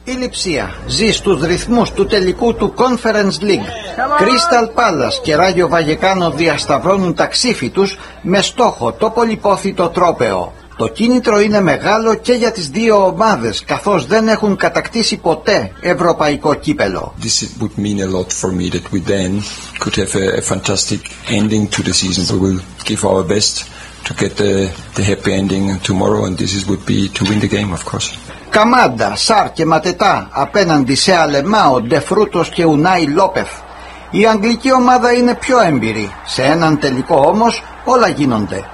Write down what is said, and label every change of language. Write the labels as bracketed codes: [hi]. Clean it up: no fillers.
[el] Η Λειψία ζει στους ρυθμούς του τελικού του Conference League. Crystal Palace και Ράγιο Βαγεκάνο διασταυρώνουν τα ξύφη τους με στόχο το πολυπόθητο τρόπαιο. Το κίνητρο είναι μεγάλο και για τις δύο ομάδες, καθώς δεν έχουν κατακτήσει ποτέ ευρωπαϊκό κύπελο. [en] This would mean a lot for me that we then could have a fantastic ending to the season. We will give our best to get the happy ending tomorrow, and this would be to win the game, of course. [el] Καμάντα, Σάρ και Ματετά απέναντι σε Αλεμάο, Ντεφρούτος και Ουνάι Λόπεφ. Η αγγλική ομάδα είναι πιο έμπειρη. Σε έναν τελικό όμως όλα γίνονται.